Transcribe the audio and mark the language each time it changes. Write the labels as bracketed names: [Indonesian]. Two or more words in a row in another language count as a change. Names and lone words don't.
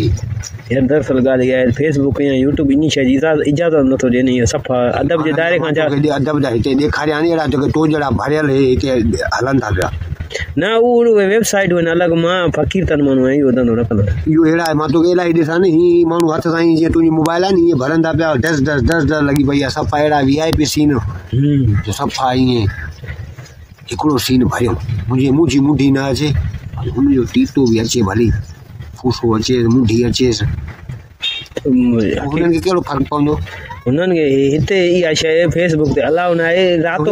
[Sindhi] यार दरअसल ॻाल्हि इहा आहे फेसबुक या यूट्यूब इन शइ जी इजाज़त नथो ॾियनि इहो सफ़ा अदब जे दायरे खां अदब जा हिते ॾेखारिया नी अहिड़ा जेके तो जहिड़ा भरियल हिते हलनि था पिया न उहे वेबसाइटूं आहिनि अलॻि मां फ़क़ीर तन माण्हू आहियां इहो धंधो न कंदो इहो अहिड़ा आहे मां तोखे इलाही ॾिसां न हीअ माण्हू हथ सां जीअं तुंहिंजी मोबाइल आहे नी ईअं भरनि था पिया डस डस डस डस लॻी पई आहे सफ़ा अहिड़ा VIP सीन जो सफ़ा ईअं हिकिड़ो सीन भरियो मुंहिंजी मुंडी न अचे हुनजो टीटो बि अचे भली फूसो अचे मुंडी अचेसि हुननि खे कहिड़ो फ़र्क़ु पवंदो हुननि खे हिते इहा शइ फेसबुक ते अलाउ न आहे रातो